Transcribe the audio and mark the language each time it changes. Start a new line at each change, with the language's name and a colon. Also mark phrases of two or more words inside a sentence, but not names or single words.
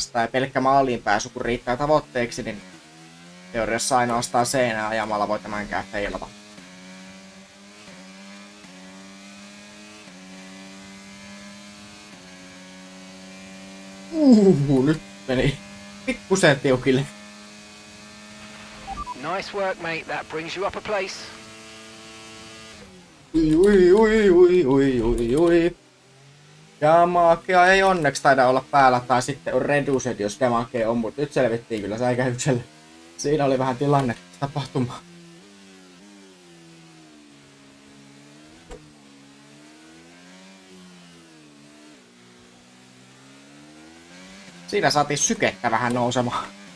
Finnish: Ja pelkkä maaliin pääsy kun riittää tavoitteeksi, niin teoriassa ainoastaan seinää ajamalla voi tämänkään feilata. Nyt meni pikkusen tiukille.
English: Nice work, mate. That brings you up a place.
Finnish: Ui. Damakea ei onneksi taida olla päällä, tai sitten on reduced, jos damakea on, mutta nyt selvittiin kyllä säikähyksellä. Siinä oli vähän tilanne tapahtumaa. Siinä saatiin sykettä vähän nousemaan.